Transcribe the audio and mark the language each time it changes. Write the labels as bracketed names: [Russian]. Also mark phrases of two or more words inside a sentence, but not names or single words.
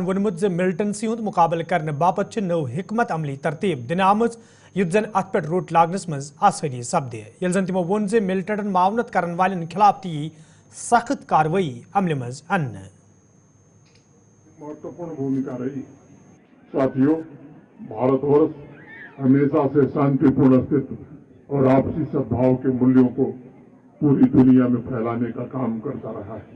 [Kashmiri] वोनमुत मिलिटेंसी हुंद मुकाबल करने बापत नव हिकमत अमली तरतीब दिन आमज, युथ जन अत पे रोट लागनस मज आसानी सपदे, यल जन तिमो वोन मिलिटेंटन मावनत करने वाले खिलाफ ती सख्त कार्रवाई अमल मज अन्न। [Hindi] महत्वपूर्ण भूमिका रही। साथियों, भारतवर्ष हमेशा से शांतिपूर्ण अस्तित्व और आपसी सद्भाव के मूल्यों को पूरी दुनिया में फैलाने का काम करता रहा है।